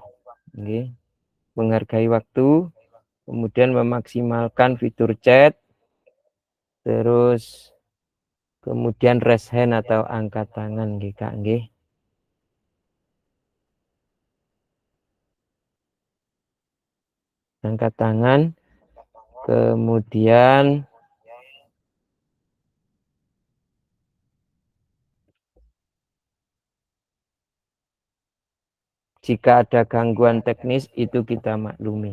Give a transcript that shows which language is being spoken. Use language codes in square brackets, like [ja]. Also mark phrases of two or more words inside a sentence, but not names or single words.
[id] Nggih. Menghargai waktu, kemudian memaksimalkan fitur chat, terus kemudian [en] raise hand [id] atau angkat tangan nggih Kak nggih. Angkat tangan, kemudian jika ada gangguan teknis itu kita maklumi.